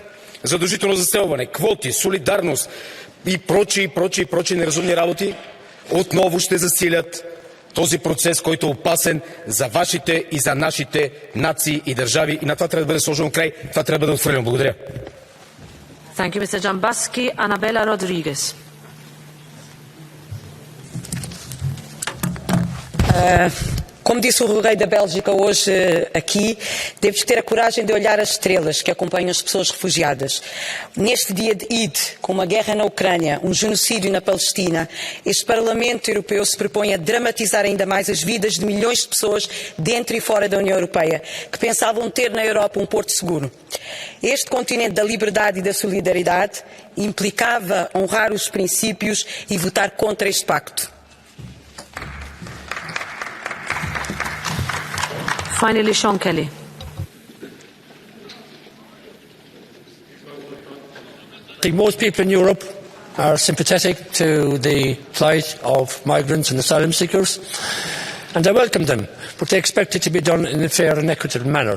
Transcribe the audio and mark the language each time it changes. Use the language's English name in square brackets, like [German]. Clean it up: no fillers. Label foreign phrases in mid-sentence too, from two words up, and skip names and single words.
[Bulgarian] Задължително заселване, квоти, солидарност и прочие неразумни работи отново ще засилят този процес, който е опасен за вашите и за нашите нации и държави. И на това трябва да бъде сложено край. Това трябва да бъде отхвърлено. Благодаря. [English] Thank you, Mr. Jambaski. Anabela Rodrigues. [Portuguese] Como disse o rei da Bélgica hoje aqui, temos que ter a coragem de olhar as estrelas que acompanham as pessoas refugiadas. Neste dia de Eid, com uma guerra na Ucrânia, um genocídio na Palestina, este Parlamento Europeu se propõe a dramatizar ainda mais as vidas de milhões de pessoas dentro e fora da União Europeia, que pensavam ter na Europa um porto seguro. Este continente da liberdade e da solidariedade implicava honrar os princípios e votar contra este pacto. [English] Finally, Sean Kelly. I think most people in Europe are sympathetic to the plight of migrants and asylum seekers, and I welcome them, but they expect it to be done in a fair and equitable manner.